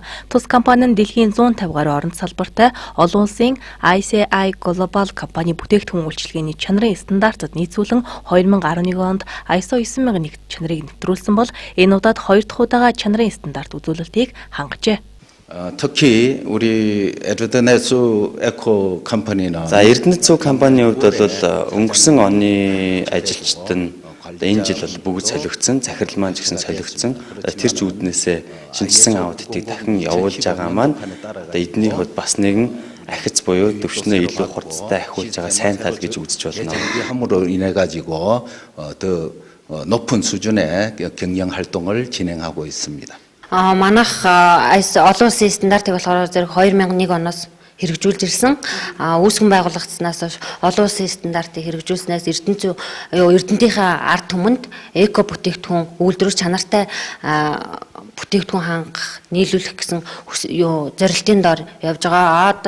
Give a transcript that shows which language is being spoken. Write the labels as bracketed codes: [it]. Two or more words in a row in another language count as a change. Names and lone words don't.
[mn] Тус компани нь дэлхийн 150 гаруй орнд салбартай олон улсын ICI Global компани бүтээгдэхүүн үйлчилгээний чанарын стандартад нийцүүлэн 2011 онд ISO 9001 чанарыг нэвтрүүлсэн бол энэ удаад 2 дахь удаага чанарын стандарт үзүүлэлтийг хангажээ. [ko] 특히 우리 에르드네츠 에코 컴퍼니는 [mn] За Эрдэнэцэг компанийн хувьд бол өнгөрсөн оны ажилчид нь энэ жил бол бүгд солигдсон, захирал маань ч гэсэн солигдсон. Тэр ч үүднээсээ шинжилсэн аудитыг дахин явуулж байгаа маань эдний хувьд бас нэгэн ахиц буюу төвчнөө илүү хурцтай ахиулж байгаа сайн тал гэж үзэж болно. [ko] 함으로 인해 가지고 더 높은 수준의 경영 활동을 진행하고 있습니다. [mn] Манайх олон улсын стандартыг болохоор зэрэг 2001 оноос хэрэгжүүлж ирсэн. Үүсгэн байгуулагдсанаас хойш олон улсын стандартыг хэрэгжүүлснээс Эрдэнэтийнхээ ард түмэнд эко бүтээгдэхүүн үйлдвэрлэж чанартай бүтээгдэхүүн хангах, нийлүүлэх гэсэн зорилтын дор явж байгаа.